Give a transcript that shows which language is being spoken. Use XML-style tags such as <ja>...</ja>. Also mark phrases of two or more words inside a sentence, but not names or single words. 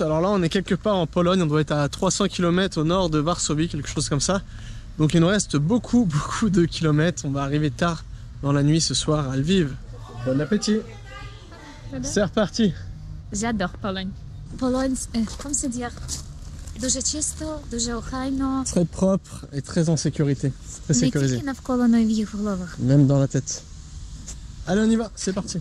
<fr>Alors là, on est quelque part en Pologne, on doit être à 300 km au nord de Varsovie, quelque chose comme ça. Donc il nous reste beaucoup de kilomètres. On va arriver tard dans la nuit ce soir à Lviv. Bon appétit. C'est reparti. J'adore Pologne. Pologne, comment se dire,</fr> <uk>дуже чисто, дуже охайно.</uk> <fr>Très propre et très en sécurité. Très sécurisé.</fr> <uk>Не тільки навколо, но й в їх головах.</uk> <fr>Même dans la tête. Allez, on y va, c'est parti.</fr>